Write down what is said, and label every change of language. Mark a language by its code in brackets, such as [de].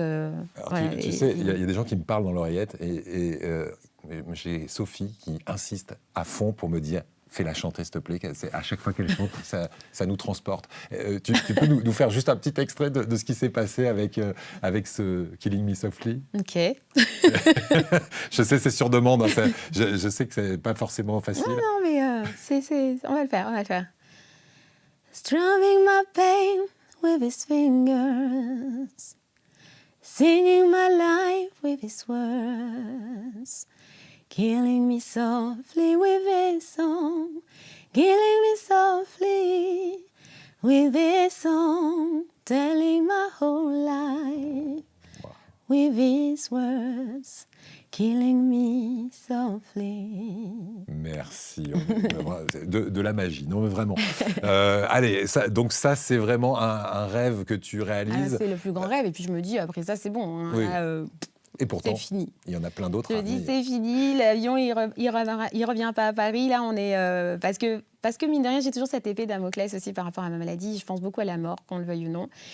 [fr] Alors, tu sais, il y a des gens qui me parlent dans l'oreillette et j'ai Sophie qui insiste à fond pour me dire « Fais-la chanter, s'il te plaît ». À chaque fois qu'elle chante, ça nous transporte. Tu peux nous faire juste un petit extrait de ce qui s'est passé avec ce « Killing Me Softly ». Ok. Je sais, c'est sur demande. Hein, je sais que c'est pas forcément facile. Non, mais on va le faire. [en] Strumming my pain with his fingers, singing my life with his words, killing me softly with his song, killing me softly with his song, telling my whole life with his words, killing me softly. [fr] Merci. De la magie, non mais vraiment. Allez, donc ça, c'est vraiment un rêve que tu réalises. C'est le plus grand rêve. Et puis je me dis, après ça, c'est bon. Hein, oui. là, et pourtant, c'est fini. Il y en a plein d'autres. Je me dis, c'est fini. L'avion, il revient pas à Paris. Là, on est... Parce que, mine de rien, j'ai toujours cette épée Damoclès aussi par rapport à ma maladie. Je pense beaucoup à la mort, qu'on le veuille ou non.